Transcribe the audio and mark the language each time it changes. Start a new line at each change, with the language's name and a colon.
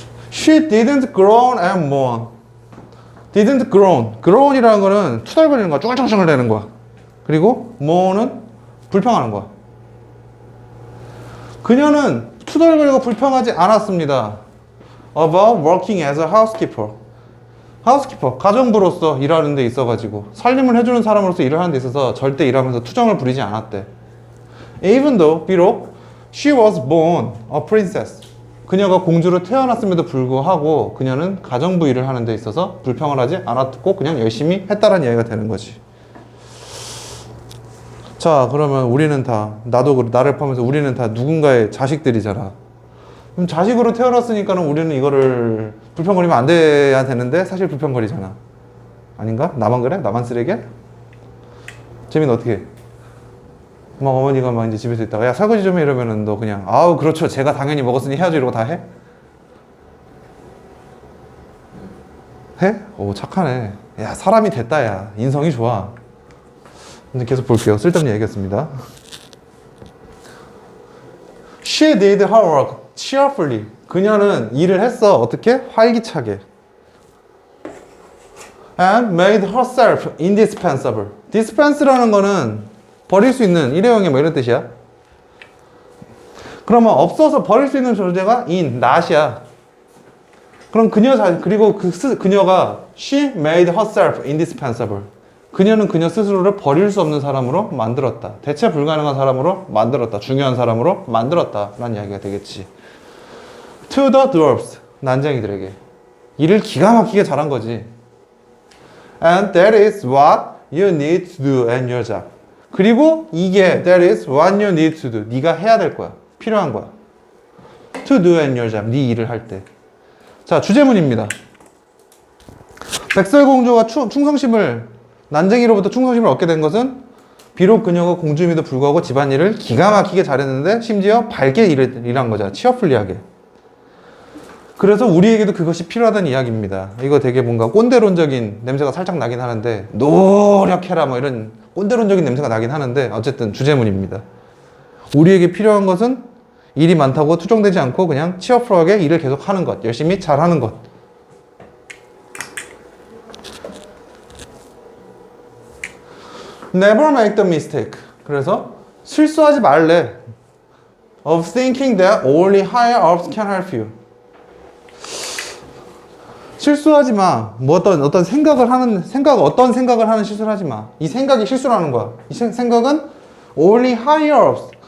English: She didn't groan and mourn. didn't groan.
Korean: groan이라는 거는 투덜거리는 거야. 쭈글쭈글 대는 거야. 그리고 mourn은 불평하는 거야. 그녀는 투덜거리고 불평하지 않았습니다.
English: About working as a housekeeper.
Korean: 가정부로서 일하는 데 있어가지고 살림을 해주는 사람으로서 일을 하는 데 있어서 절대 일하면서 투정을 부리지 않았대.
English: Even though,
Korean: 비록
English: she was born a princess.
Korean: 그녀가 공주로 태어났음에도 불구하고 그녀는 가정부 일을 하는 데 있어서 불평을 하지 않았고 그냥 열심히 했다라는 이야기가 되는 거지. 자, 그러면 우리는 다, 나를 포함해서 우리는 다 누군가의 자식들이잖아. 그럼 자식으로 태어났으니까는 우리는 이거를 불평거리면 안 돼야 되는데 사실 불평거리잖아. 아닌가? 나만 그래? 나만 쓰레기야? 재민은 어떻게 해? 막 어머니가 막 이제 집에서 있다가 야 설거지 좀 해 이러면은 너 그냥 아우 그렇죠 제가 당연히 먹었으니 해야죠 이러고 다 해? 해? 오 착하네. 야 사람이 됐다 야 인성이 좋아. 이제 계속 볼게요. 쓸데없는 얘기였습니다.
English: She did her work cheerfully.
Korean: 그녀는 일을 했어. 어떻게? 활기차게.
English: And made herself indispensable.
Korean: dispense라는 거는 버릴 수 있는 일회용이 뭐 이런 뜻이야. 그러면 없어서 버릴 수 있는 존재가 not이야. 그럼 그리고 그녀가
English: she made herself indispensable.
Korean: 그녀는 그녀 스스로를 버릴 수 없는 사람으로 만들었다. 대체 불가능한 사람으로 만들었다. 중요한 사람으로 만들었다. 라는 이야기가 되겠지.
English: To the dwarfs.
Korean: 난쟁이들에게. 일을 기가 막히게 잘한 거지.
English: And that is what you need to do in your job.
Korean: 그리고 이게
English: that is what you need to do.
Korean: 네가 해야 될 거야. 필요한 거야.
English: To do in your job.
Korean: 네 일을 할 때. 자, 주제문입니다. 백설공주가 난쟁이로부터 충성심을 얻게 된 것은 비록 그녀가 공주임에도 불구하고 집안일을 기가 막히게 잘했는데 심지어 밝게 일한 거잖아. 치어풀리하게. 그래서 우리에게도 그것이 필요하다는 이야기입니다. 이거 되게 뭔가 꼰대론적인 냄새가 살짝 나긴 하는데 노력해라 뭐 이런 꼰대론적인 냄새가 나긴 하는데 어쨌든 주제문입니다. 우리에게 필요한 것은 일이 많다고 투정되지 않고 그냥 치어풀하게 일을 계속 하는 것, 열심히 잘하는 것.
English: Never make the mistake.
Korean: 그래서 실수하지 말래.
English: Of thinking that only higher ups can help you.
Korean: 실수하지 마. 뭐 어떤 생각을 하는 실수를 하지 마. 이 생각이 실수라는 거야. 이 생각은
English: only higher ups.